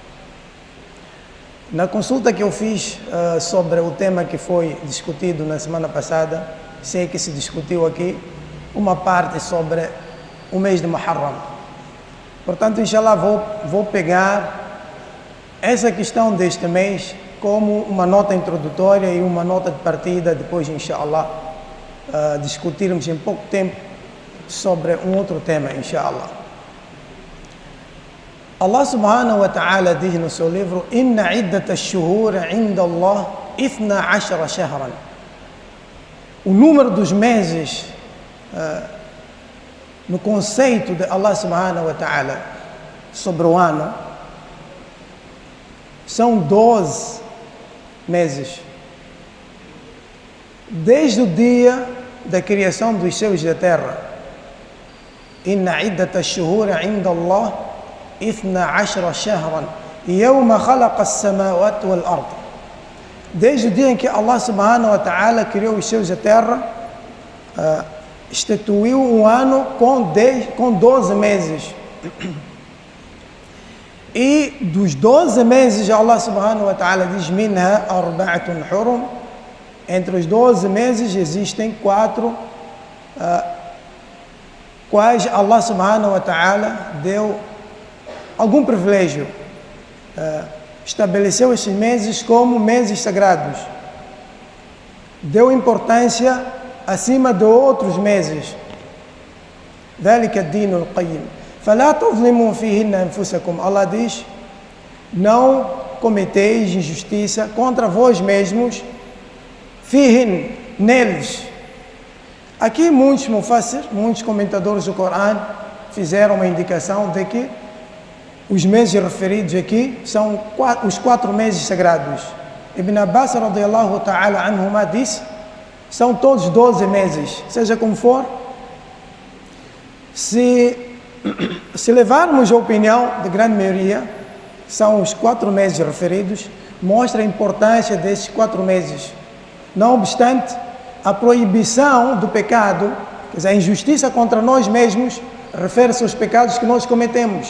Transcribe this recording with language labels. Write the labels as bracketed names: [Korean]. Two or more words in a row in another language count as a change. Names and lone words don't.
[Portuguese] Na consulta que eu fiz sobre o tema que foi discutido na semana passada, sei que se discutiu aqui uma parte sobre o mês de Muharram. Portanto, inshallah, vou pegar essa questão deste mês como uma nota introdutória e uma nota de partida, depois, inshallah, discutirmos em pouco tempo sobre um outro tema, inshallah. Allah [Arabic] سبحانه وتعالى [Portuguese] diz no seu livro: [Arabic] إن عدة الشهور عند الله 12 شهرا. [Portuguese] O número dos meses no conceito de Allah [Arabic] سبحانه وتعالى [Portuguese] sobre o ano são 12 meses, desde o dia da criação dos céus e da terra. [Arabic] إن عدة الشهور عند الله 12 شهرا يوم خلق السماوات والأرض. [Portuguese] Desde o dia em que Allah [Arabic] سبحانه وتعالى [Portuguese] criou os céus e a terra, instituiu um ano com 12 meses. E dos 12 meses, Allah [Arabic] سبحانه وتعالى [Portuguese] diz: [Arabic] منها 4 حرم. [Portuguese] Entre os 12 meses existem 4, quais Allah [Arabic] سبحانه وتعالى [Portuguese] deu algum privilégio, estabeleceu esses meses como meses sagrados, deu importância acima de outros meses. [Arabic] ذلك الدين القيم فلا تظلموا فيهن أنفسكم. [Portuguese] Allah diz: não cometeis injustiça contra vós mesmos, fihin, neles. Aqui muitos mufassir, muitos comentadores do Corão fizeram uma indicação de que os meses referidos aqui são os 4 meses sagrados. Ibn Abbas [Arabic] رضي الله تعالى عنهما [Portuguese] disse: são todos 12 meses, seja como for. Se levarmos a opinião da grande maioria, são os 4 meses referidos, mostra a importância desses 4 meses. Não obstante, a proibição do pecado, quer dizer, a injustiça contra nós mesmos, refere-se aos pecados que nós cometemos.